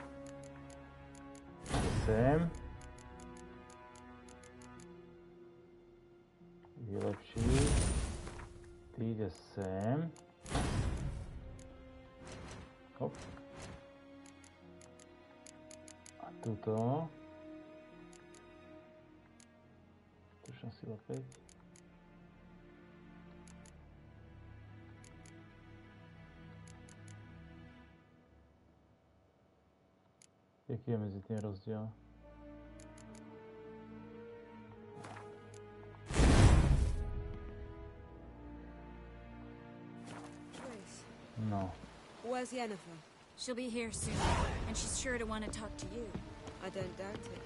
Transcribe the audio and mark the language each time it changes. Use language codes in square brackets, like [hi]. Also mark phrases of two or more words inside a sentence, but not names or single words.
[sk] Sem. Vylepší. Ty ide sem. Hop. A tuto. Tušná sila 5. [cs] Jaký je mezi tím rozdíl? No. [en] Where's Yennefer? She'll be here soon, and she's sure to want to talk to you. I don't doubt it.